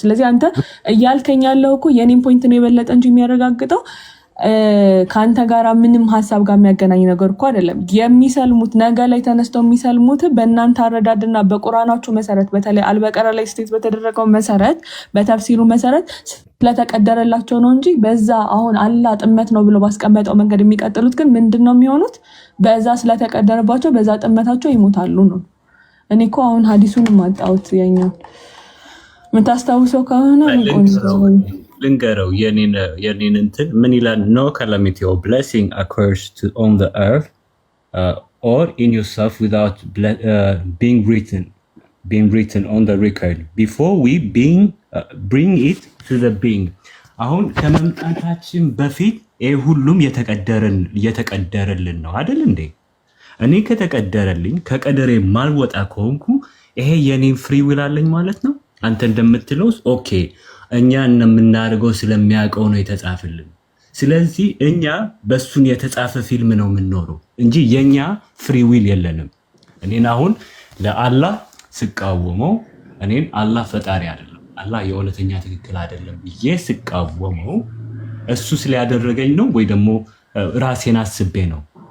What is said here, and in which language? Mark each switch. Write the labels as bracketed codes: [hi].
[am] ስለዚህ አንተ እያልከኝ ያለው እኮ የኔን ፖይንት ነው የበለጠ እንጂ የሚያረጋግጠው ከአንተ ጋር ምንም ሀሳብ ጋር የሚያገናኝ ነገር እኮ አይደለም። የሚሰልሙት ነገ ላይ ተነስተው የሚሰልሙት በእናንተ አረዳድና በቁርአናችሁ መሰረት በተለይ አልበቀራ ላይ ስቴት በተደረገው መሰረት በተፍሲሩ መሰረት ስለተቀደረላቸው ነው እንጂ በዛ አሁን አላህ ጥመት ነው ብሎ ባስቀመጠው መንገድ የሚቀጥሉት ግን ምንድን ነው የሚሆኑት? በዛ ስለተቀደረባቸው በዛ ጥመታቸው ይሞታሉ ነው። እኔ እኮ አሁን ሀዲሱን ማጣሁት የኛው የምታስታውሰው ከሆነ ልንገረው የኔን እንትን ምን ይላል? [en] no calamity or blessing occurs on the earth or in yourself without being written on the record before we bring it to the being. [am] አሁን ከመምጣታችን በፊት ይሄ ሁሉም የተቀደረልን ነው አይደል እንዴ? እኔ ከተቀደረልኝ ከቀደሬ ማልወጣ ከሆንኩ ይሄ የኔን ፍሪ ዊል አለኝ ማለት ነው። አንተ እንደምትለው ኦኬ እኛ የምናደርገው ስለሚያውቀው ነው የተጻፈልን። ስለዚህ እኛ በሱን የተጻፈ ፊልም ነው የምንኖረው እንጂ የኛ ፍሪ ዊል የለንም። እኔን አሁን ለአላህ ስቃወመው እኔን አላህ ፈጣሪ አይደለም አላህ የእውነተኛ ትክክል አይደለም ብዬ ስቃወመው እሱ ስለያደረገኝ ነው ወይ ደግሞ ራሴን አስቤ ነው?